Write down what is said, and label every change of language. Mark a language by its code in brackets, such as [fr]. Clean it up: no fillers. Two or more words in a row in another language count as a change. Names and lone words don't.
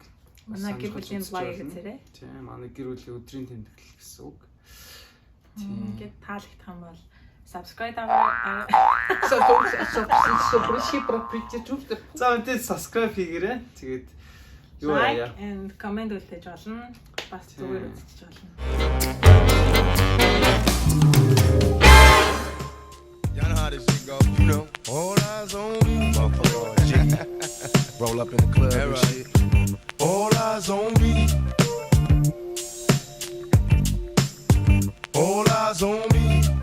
[mn] манай гэр бүлийн влог хийцээрэй. Тийм, манай гэр бүлийн өдрийн тэмдэглэл гэсэн үг. Тийм. Ингээд таалагдах юм бол subscribe аваа. За мэдээ subscribe хийгээрэй. Тэгээд юу аяа. [en] Like and comment [mn] үлдээж болно. Бас зүгээр үзчих болно. [en] Y'all know how this shit go, you know. All eyes on me, motherfucker. G. Roll up in the club and shit. All eyes on me. All eyes on me.